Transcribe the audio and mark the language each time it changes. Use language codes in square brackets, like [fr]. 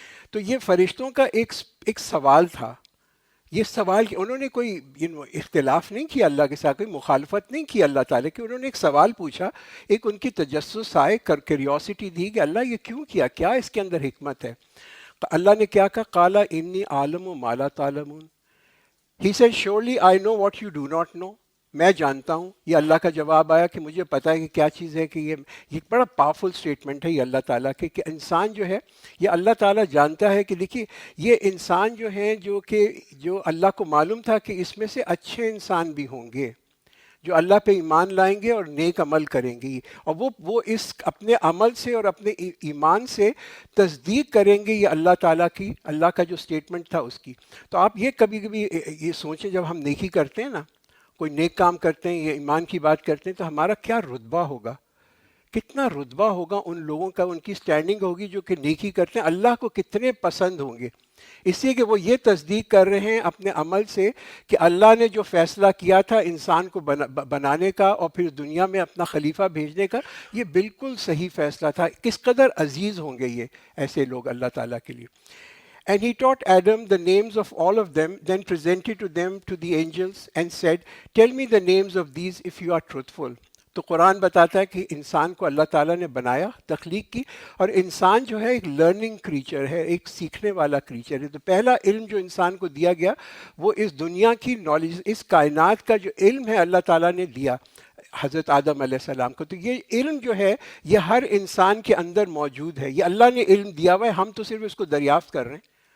[ur] تو یہ فرشتوں کا ایک سوال تھا. یہ سوال کہ انہوں نے کوئی اختلاف نہیں کیا اللہ کے ساتھ، کوئی مخالفت نہیں کی اللہ تعالیٰ کی، انہوں نے ایک سوال پوچھا، ایک ان کی تجسس آئے، کیوریوسٹی دی کہ اللہ یہ کیوں کیا، کیا اس کے اندر حکمت ہے. تو اللہ نے کیا کہا، [ar] قال انی عالم ما لا تعلمون. [en] He said surely I know what you do not know. [ur] میں جانتا ہوں. یہ اللہ کا جواب آیا کہ مجھے پتہ ہے کہ کیا چیز ہے. کہ یہ بڑا پاورفل سٹیٹمنٹ ہے یہ اللہ تعالیٰ کے، کہ انسان جو ہے یہ اللہ تعالیٰ جانتا ہے کہ دیکھیے یہ انسان جو ہیں جو اللہ کو معلوم تھا کہ اس میں سے اچھے انسان بھی ہوں گے جو اللہ پہ ایمان لائیں گے اور نیک عمل کریں گے، اور وہ اس اپنے عمل سے اور اپنے ایمان سے تصدیق کریں گے یہ اللہ تعالیٰ کی، اللہ کا جو سٹیٹمنٹ تھا اس کی. تو آپ یہ کبھی کبھی یہ سوچیں، جب ہم نیکی کرتے ہیں نا، کوئی نیک کام کرتے ہیں یا ایمان کی بات کرتے ہیں، تو ہمارا کیا رتبہ ہوگا، کتنا رتبہ ہوگا ان لوگوں کا، ان کی سٹینڈنگ ہوگی جو کہ نیکی کرتے ہیں، اللہ کو کتنے پسند ہوں گے. اس لیے کہ وہ یہ تصدیق کر رہے ہیں اپنے عمل سے کہ اللہ نے جو فیصلہ کیا تھا انسان کو بنانے کا اور پھر دنیا میں اپنا خلیفہ بھیجنے کا، یہ بالکل صحیح فیصلہ تھا. کس قدر عزیز ہوں گے یہ ایسے لوگ اللہ تعالیٰ کے لیے. [en] And he taught Adam the names of all of them, then presented to them to the angels and said, tell me the names of these if you are truthful. [ur] تو قرآن بتاتا ہے کہ انسان کو اللہ تعالیٰ نے بنایا، تخلیق کی، اور انسان جو ہے ایک لرننگ کریچر ہے، ایک سیکھنے والا کریچر ہے. تو پہلا علم جو انسان کو دیا گیا وہ اس دنیا کی نالج، اس کائنات کا جو علم ہے اللہ تعالیٰ نے دیا حضرت آدم علیہ السلام کو. تو یہ علم جو ہے یہ ہر انسان کے اندر موجود ہے، یہ اللہ نے علم دیا ہوا ہے، ہم تو صرف اس کو دریافت کر رہے ہیں.